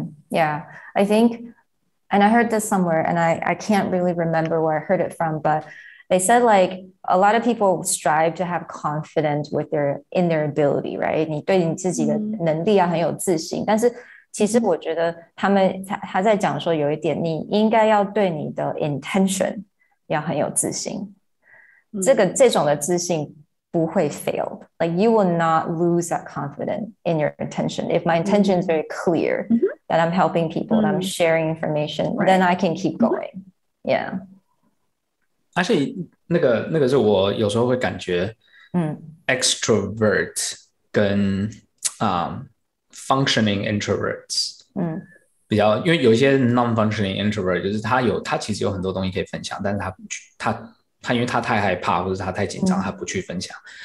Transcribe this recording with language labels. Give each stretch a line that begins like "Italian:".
English: Yeah, I think and I heard this somewhere and I can't really remember where I heard it from, but they said like a lot of people strive to have confidence in their ability, right?
Chinese: 你对你自己的能力很有自信，但是其实我觉得他在讲说有一点你应该要对你的 intention 要很有自信，这种的自信不会 fail.
English: Like you will not lose that confidence in your intention. If my intention is very clear that I'm helping people, that I'm sharing information, then I can keep going. Yeah.
Chinese: Actually, 那个是我有时候会感觉extrovert 跟functioning introverts 比较，因为有一些 non-functioning introvert 就是他其实有很多东西可以分享，但是他因为他太害怕或者他太紧张，他不去分享。